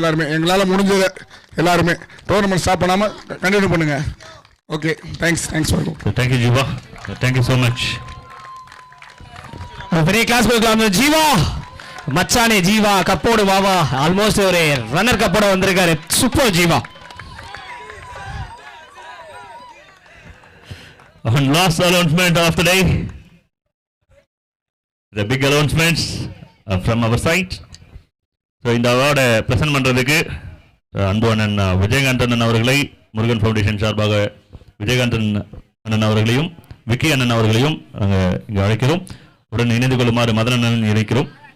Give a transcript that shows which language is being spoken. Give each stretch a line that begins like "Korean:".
Tamil: எல்லாருமே எங்களால் முடிஞ்சது எல்லாருமே டோர்னமெண்ட் ஸ்டாப் பண்ணாமல் கண்டினியூ பண்ணுங்கள்.
English: Okay, thanks thank you Jeeva, thank you so much.
Tamil: பெரிய கிளாஸ் கொடுக்கலாம் ஜீவா. மச்சானே ஜீவா கப்போடு வாவா. ஆல்மோஸ்ட் ஒரு ரன்னர் கப்போட வந்திருக்காரு. Super Jeeva.
English: On last announcement of the day, the big announcements from our side.
Tamil: So இந்த அவார்டை பிரசன்ட் பண்ணுறதுக்கு அன்பு அண்ணன் விஜயகாந்தன் அவர்களை முருகன் ஃபவுண்டேஷன் சார்பாக விஜயகாந்தன் அண்ணன் அவர்களையும் விக்கி அண்ணன் அவர்களையும் நாங்கள் இங்கே அழைக்கிறோம். உடன் இணைந்து கொள்ளுமாறு மதன் அண்ணன் இணைக்கிறோம்.